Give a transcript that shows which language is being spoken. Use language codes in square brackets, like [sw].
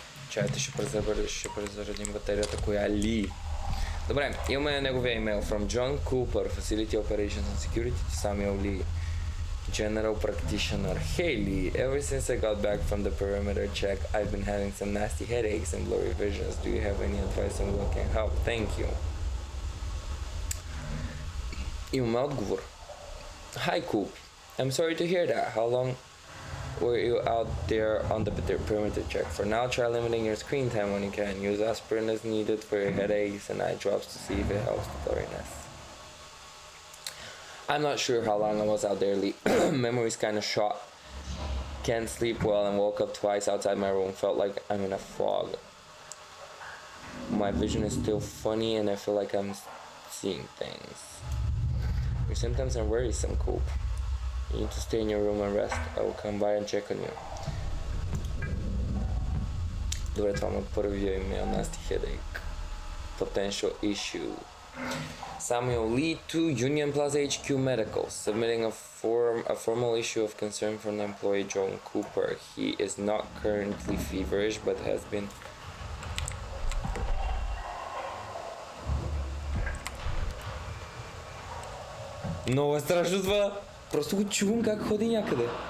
[bg] Чайте, ще презаредим батерията, коя ли? Добре, имаме неговия имейл [en] from John Cooper, Facility Operations and Security, to Samuel Lee, General Practitioner. Hey Lee, ever since I got back from the perimeter check, I've been having some nasty headaches and blurry visions. Do you have any advice on what can help? Thank you. [bg] Имаме отговор. [en] Hi Coop, I'm sorry to hear that. How long were you out there on the perimeter check? For now, try limiting your screen time when you can. Use aspirin as needed for your headaches and eye drops to see if it helps the blurriness. I'm not sure how long I was out there, Lee. Memory's kind of shot. Can't sleep well and woke up twice outside my room. Felt like I'm in a fog. My vision is still funny and I feel like I'm seeing things. Your symptoms are worrisome, Coop. You need to stay in your room and rest. I will come by and check on you. [bg] Добре, това му първия имейл, [en] nasty headache. Potential issue. Samuel Lee to Union Plaza HQ Medical, submitting a formal issue of concern from employee John Cooper. He is not currently feverish, but has been [bg] много е страшно това. Просто го чувам как ходи някъде.